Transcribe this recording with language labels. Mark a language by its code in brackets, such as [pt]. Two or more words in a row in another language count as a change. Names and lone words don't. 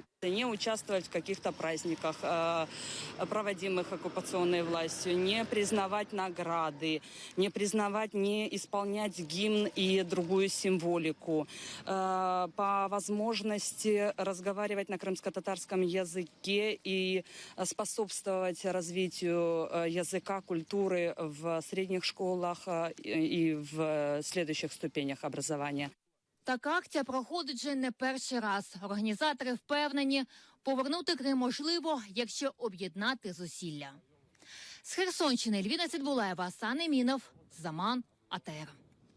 [ru] Не участвовать в каких-то праздниках, проводимых оккупационной властью, не признавать награды, не признавать, не исполнять гимн и другую символику. По возможности разговаривать на крымско-татарском языке и способствовать развитию языка, культуры в средних школах и в следующих ступенях образования. [uk] Така акція проходить вже не перший раз. Організатори впевнені, повернути Крим можливо, якщо об'єднати зусилля. З Херсонщини Ельвіна Цидбулаєва, Асан Емінов, Заман, АТР.